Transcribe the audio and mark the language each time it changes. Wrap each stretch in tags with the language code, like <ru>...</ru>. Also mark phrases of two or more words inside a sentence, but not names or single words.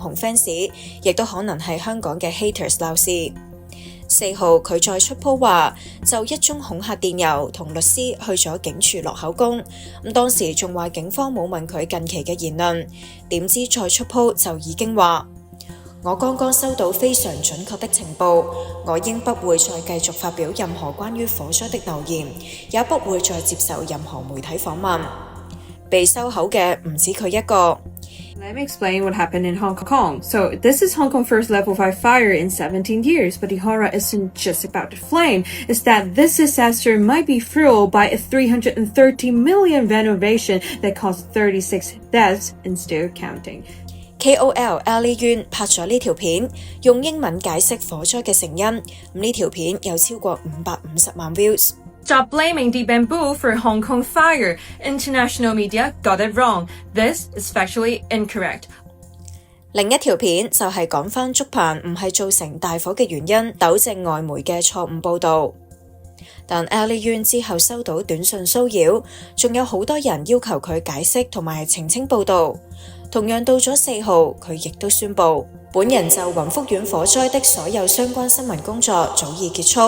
<yue>紅 fans， 亦都可能係香港嘅 haters 鬧事。4號佢再出 po 話，就一宗恐嚇電郵同律師去咗警署落口供，當時仲話警方冇問佢近期嘅言論，點知再出 po 就已經話，我剛剛收到非常準確的情報，我應不會再繼續發表任何關於火災的留言，也不會再接受任何媒體訪問。被收口嘅唔止佢一個。</yue> <en>Let me explain what happened in Hong Kong. So this is Hong Kong's first level 5 fire in 17 years, but the horror isn't just about the flame. It's that this disaster might be fueled by a 330 million renovation that caused 36 deaths and still counting.</en> <yue>KOL Ali Yuen 拍咗呢條片，用英文解釋火災嘅成因。呢條片有超過550萬 views。</yue> <en>Stop blaming the bamboo for Hong Kong fire. International media got it wrong. This is factually incorrect.</en> <yue>另一條片就係講返竹棚唔係造成大火嘅原因，糾正外媒嘅錯誤報導。但 Ali Yuen 之後收到短信騷擾，仲有好多人要求佢解釋同埋澄清報導。同樣到咗4號，佢亦都宣布，本人就雲福苑火災的所有相關新聞工作早已結束。</yue>